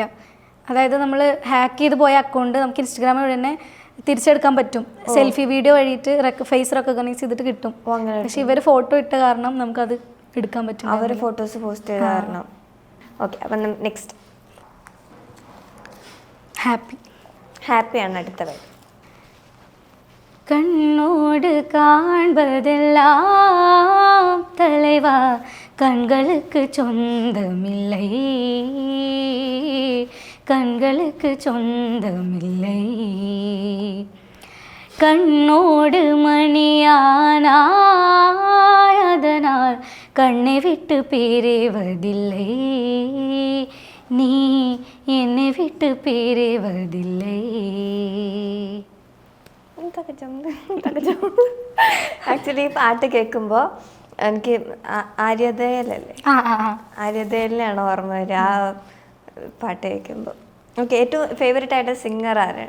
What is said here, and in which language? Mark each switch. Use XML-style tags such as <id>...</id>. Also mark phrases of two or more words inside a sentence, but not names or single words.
<ml>അതായത് നമ്മൾ ഹാക്ക് ചെയ്ത് പോയ അക്കൗണ്ട് നമുക്ക് ഇൻസ്റ്റഗ്രാമിൽ വഴി തന്നെ തിരിച്ചെടുക്കാൻ പറ്റും. സെൽഫി വീഡിയോ വഴിയിട്ട് ഫേസ് റെക്കഗ്നൈസ് ചെയ്തിട്ട് കിട്ടും. പക്ഷെ ഇവർ ഫോട്ടോ ഇട്ട കാരണം നമുക്കത് എടുക്കാൻ പറ്റും. അവർ ഫോട്ടോസ് പോസ്റ്റ് ചെയ്ത കാരണം. ഓക്കെ, അപ്പം നെക്സ്റ്റ് ഹാപ്പിയാണ് അടുത്തത്.</ml> <ta>கண்ணோடு காண்பதெல்லாம் தலைவா கண்களுக்கு சொந்தமில்லை, கண்களுக்கு சொந்தமில்லை. கண்ணோடு மணியானாய் அதனால் கண்ணை விட்டு பிரிவதில்லை, நீ என்னை விட்டு பிரிவதில்லை.</ta> <ml>ആക്ച്വലി ഈ പാട്ട് കേൾക്കുമ്പോൾ എനിക്ക് ആര്യദയലല്ലേ, ആര്യദയലിനാണ് ഓർമ്മ വരിക ആ പാട്ട് കേൾക്കുമ്പോൾ. ഓക്കെ, ഏറ്റവും ഫേവറേറ്റ് ആയിട്ട് സിംഗർ ആരാണ്?</ml>